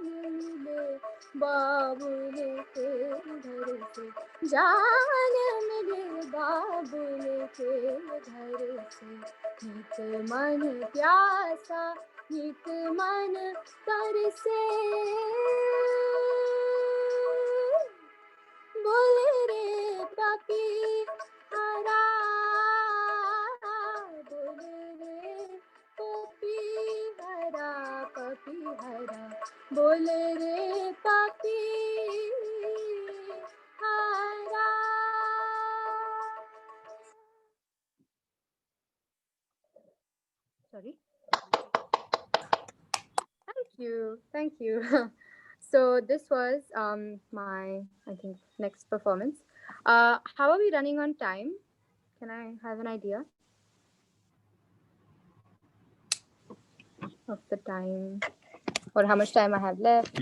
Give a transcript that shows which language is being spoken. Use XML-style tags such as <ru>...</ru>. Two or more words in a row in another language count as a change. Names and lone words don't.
<hi>मिले बाबुल के घर से, जान मिले बाबुल के घर से, नित मन प्यासा नित मन तरसे, बोले रे पापी हरा, बोले रे पापी हरा, पापी हरा, बोले रे पापी हरा।</hi> <en>Sorry. Thank you. So this was my, I think, next performance. How are we running on time? Can I have an idea of the time or how much time I have left?</en>